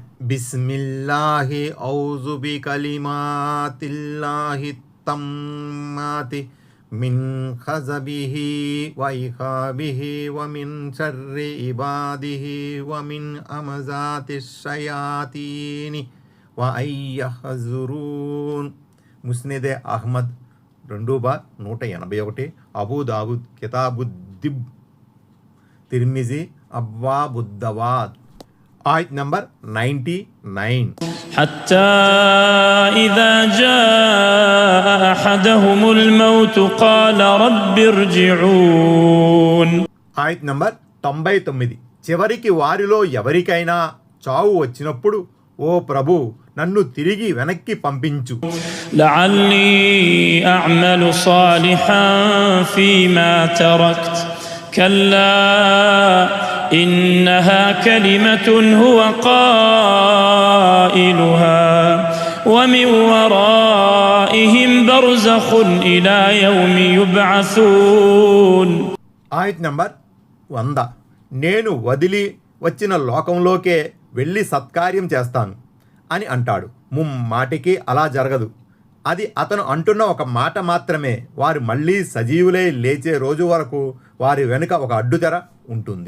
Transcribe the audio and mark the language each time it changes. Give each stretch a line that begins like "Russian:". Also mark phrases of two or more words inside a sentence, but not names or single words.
Arabic: بسم الله أعوذ بكلمات الله التامات من غضبه وعقابه ومن شر عباده ومن همزات الشياطين وأن يحضرون.
Telugu: ముస్నెదే అహ్మద్ 2/181. అబూ దావూద్ కితాబుద్దిబ్, తిర్మిజీ అబ్వాబుద్దవాద్. ఆయత్ నంబర్ 99.
Arabic: حتى إذا جاء أحدهم الموت قال رب ارجعون.
Telugu: ఆయత్ నంబర్ 99. చివరికి వారిలో ఎవరికైనా చావు వచ్చినప్పుడు, ఓ ప్రభు, నన్ను తిరిగి వెనక్కి పంపించు.
Arabic: لعلي أعمل صالحا فيما تركت كلا إنها كلمة هو قائلها ومن ورائهم برزخ إلى يوم يبعثون.
Telugu: ఆయత్ నంబర్ 100. నేను వదిలి వచ్చిన లోకంలోకే వెళ్ళి సత్కార్యం చేస్తాను అని అంటాడు. ముమ్మాటికి అలా జరగదు. అది అతను అంటున్న ఒక మాట మాత్రమే. వారు మళ్ళీ సజీవులై లేచే రోజు వరకు వారి వెనుక ఒక అడ్డుతెర ఉంటుంది.